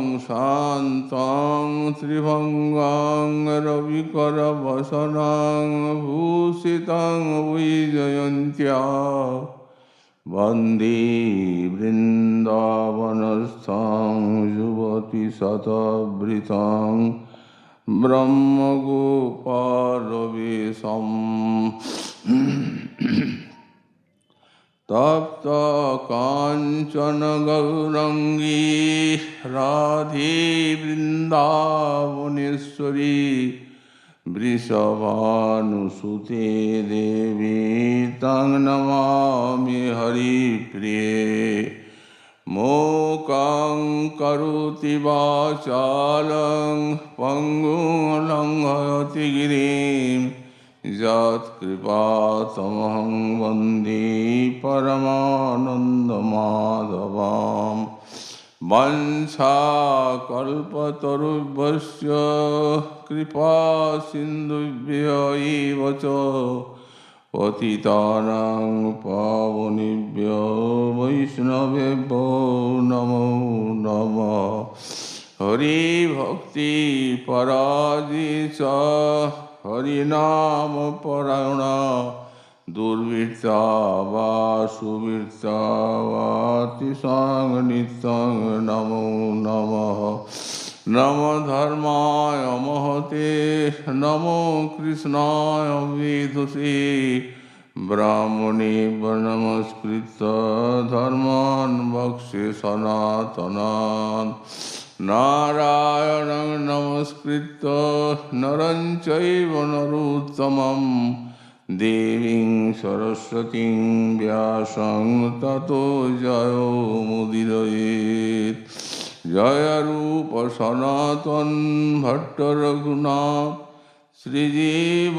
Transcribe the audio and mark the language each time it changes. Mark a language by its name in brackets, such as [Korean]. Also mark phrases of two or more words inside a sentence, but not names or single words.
[Sanskrit] শান্তং ত্রিভঙ্গং রবিকরবসনং ভূষিতং বৈজয়ন্ত্য়া বন্দে বৃন্দাবনস্থং যুবতিশতবৃতং ব্রহ্মগোপালবেশম তপ্ত কাঞ্চন গৌরাঙ্গী রাধে বৃন্দাবনেশ্বরী বৃষভানুসুতে দেবী তং নমামি হরিপ্রিয়ে মূকং করোতি বাচালং পঙ্গুং লঙ্ঘয়তি গিরিম যৎকৃপাতমহং বন্দে পরমানন্দমাধবম বংশাকল্পতরুভ্যশ্চ কৃপাসিন্ধুভ্য এব চ পতিতানাং পাবনেভ্যো বৈষ্ণবেভ্যো নমো নমঃ হরি ভক্তি পরাজিত হরিনাম পরায়ণা দুর্বৃত্তা বা সুবৃত্তা তিসং নিত্যং নমো নমঃ নমো ধর্মায় মহতে নমো কৃষ্ণায় বিদুষে ব্রাহ্মণে নমস্কৃত্য ধর্মাन् বক্ষ্যে সনাতনাन् নারায়ণং নমস্কৃত্য নরং চৈব নরোত্তমং দেবীং সরস্বতীং ব্যাসং ততো জয়মুদীরয়েৎ জয় রূপ সনাতন ভট্ট রঘুনাথ শ্রীজীব